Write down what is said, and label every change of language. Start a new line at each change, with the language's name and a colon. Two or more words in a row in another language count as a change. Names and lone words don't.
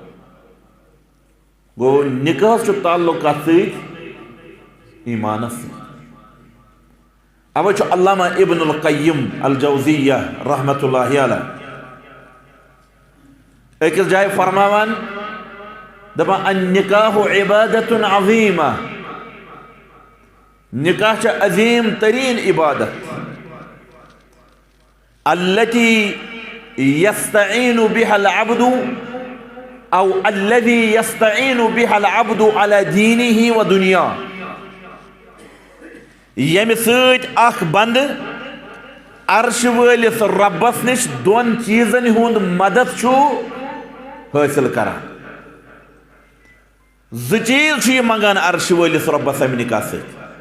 Kashmiri: गो निकाह ताल्लुक ईमानस अवे अल्लामा इब्नुल क़य्यिम अल जौज़िय्या
Arabic: رحمة الله عليه
Kashmiri: अकिस जाय फरमावान दपान
Arabic: النكاح عبادة عظيمة
Kashmiri: निकाह अजीम तरीन इबादत
Arabic: التي يستعين بها العبد أو الذي يستعين بها العبد على دينه ودنيا
Kashmiri: यम सत अख बंद अर्श वलिस रब्बस निश दोन चीजन हुंद मदद हासिल करान ज चीज मंगान अर्श वलिस रब्बस अमि निकाह सत